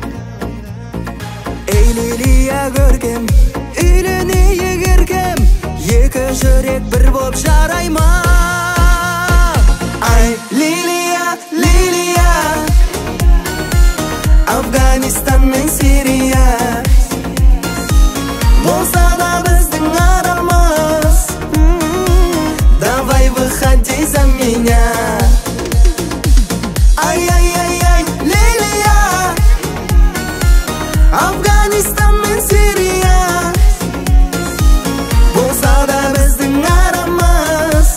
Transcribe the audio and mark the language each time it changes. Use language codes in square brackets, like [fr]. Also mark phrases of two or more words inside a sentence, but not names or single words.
[kk] Ей Лилия көркем, үйленейік еркем, екі жүрек бір боп жарай ма? Ай Лилия, Лилия, Афганистан мен Сирия, болса да біздің арамыз. [ru] Давай выходи за меня. [kk] Ай-яй-яй-яй, Лилия, Афганистан мен Сирия, болса да біздің арамыз.